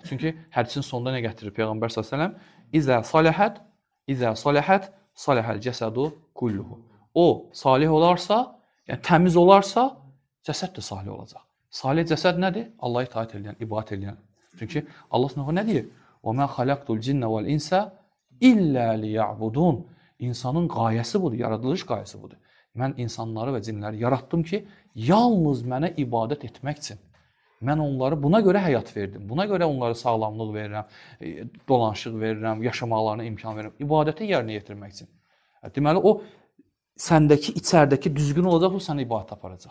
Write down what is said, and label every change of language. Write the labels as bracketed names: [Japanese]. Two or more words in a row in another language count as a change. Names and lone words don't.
[Azerbaijani] Çünki hədisin sonunda nə gətirir Peyğəmbər s.ə.v? [Arabic] إذا صلحت صلح الجسد كله. [Azerbaijani] O, salih olarsa, yəni təmiz olarsa, cəsəd də salih olacaq. Salih cəsəd nədir? Allaha itaət edən, ibadət edən. Çünki Allah s.ə.v nə deyir? [Arabic] وَمَا خَلَقْتُ الْجِنَّ وَالْإِنْسَ إِلَّا لِيَعْبُدُونَ [Azerbaijani] İnsanın qayəsi budur, yaradılış qayəsi budur. Mən insanları və cinləri yaratdım ki, yalnız mənə ibadət etmək üçün. Mən onları buna görə həyat verdim. Buna görə onlara sağlamlıq verirəm, dolanışıq verirəm, yaşamaqlarına imkan verirəm. İbadəti yerinə yetirmək üçün. Deməli, o səndəki, içərdəki düzgün olacaq, o sənə ibadət aparacaq.